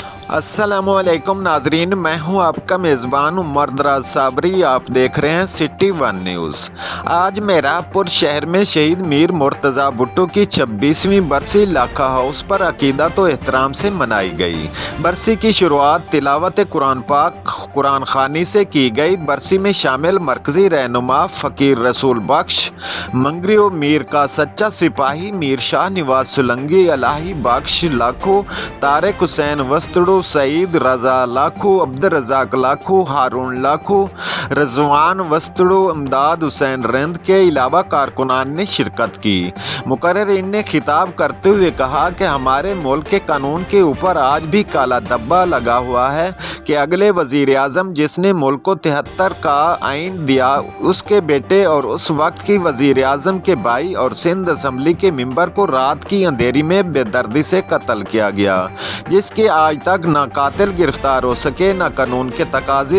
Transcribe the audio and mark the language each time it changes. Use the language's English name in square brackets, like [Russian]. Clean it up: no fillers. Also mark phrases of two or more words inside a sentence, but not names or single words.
[Urdu] السلام علیکم ناظرین، میں ہوں آپ کا میزبان عمر دراز صابری. آپ دیکھ رہے ہیں سٹی ون نیوز. آج میراپور شہر میں شہید میر مرتضیٰ بھٹو کی 26ویں برسی لاکھا ہاؤس پر عقیدت و احترام سے منائی گئی. برسی کی شروعات تلاوت قرآن پاک قرآن خوانی سے کی گئی. برسی میں شامل مرکزی رہنما فقیر رسول بخش، منگریو میر کا سچا سپاہی میر شاہ نواز سلنگی، الٰہی بخش لاکھو، طارق حسین وسطڑو، سعید رضا لاکھو، عبدالرزاق لاکھو، ہارون لاکھو، رضوان وسطڑو، امداد حسین رند کے علاوہ کارکنان نے شرکت کی. مقررین نے خطاب کرتے ہوئے کہا کہ ہمارے ملک کے قانون کے اوپر آج بھی کالا دھبہ لگا ہوا ہے کہ اگلے وزیر اعظم جس نے ملک کو 73 کا آئین دیا، اس کے بیٹے اور اس وقت کی وزیر اعظم کے بھائی اور سندھ اسمبلی کے ممبر کو رات کی اندھیری میں بے دردی سے قتل کیا گیا، جس کے آج تک نہ قاتل گرفتار ہو سکے نہ قانون کے تقاضے.